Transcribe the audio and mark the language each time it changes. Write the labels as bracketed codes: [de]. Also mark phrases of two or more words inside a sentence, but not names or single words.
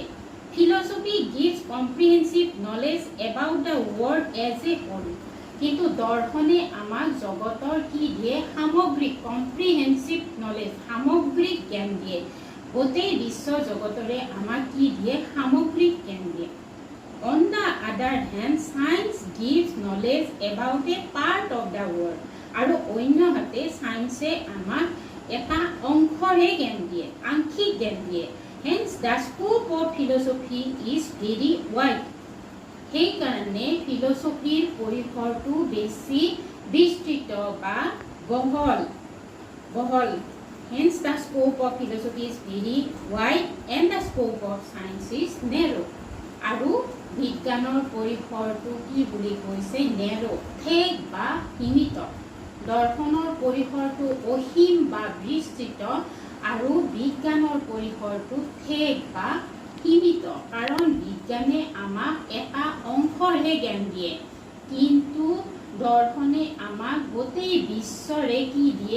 [en] philosophy gives comprehensive knowledge about the world as a whole, [as] কিন্তু দৰ্শনে আমাক জগতৰ কি দিয়ে? সামগ্ৰিক, [en] comprehensive knowledge, [as] সামগ্ৰিক জ্ঞান দিয়ে। গোটেই বিশ্ব জগতৰে আমাক কি দিয়ে? সামগ্ৰিক জ্ঞান দিয়ে। [en] On the other hand, science gives knowledge about a part of the world, [as] আৰু অন্যহাতে চায়েন্সে আমাক এটা অংশৰে জ্ঞান দিয়ে, আংশিক জ্ঞান দিয়ে। [en] Hence, the scope of philosophy is very wide. [as] সেইকাৰণে ফিলচফিৰ পৰিসৰটো বেছি বিস্তৃত বা বহল। [en] Hence, the scope of philosophy is very wide and the scope of science is narrow. [as] আৰু বিজ্ঞানৰ পৰিসৰটো কি বুলি কৈছে narrow, ঠেক বা সীমিত। দৰ্শনৰ পৰিসৰটো অসীম বা বিস্তৃত আৰু বিজ্ঞানৰ পৰিসৰটো ঠেক বা সীমিত। কাৰণ বিজ্ঞানে আমাক এটা অংশৰহে জ্ঞান দিয়ে, কিন্তু দৰ্শনে আমাক গোটেই বিশ্বৰে কি দিয়ে?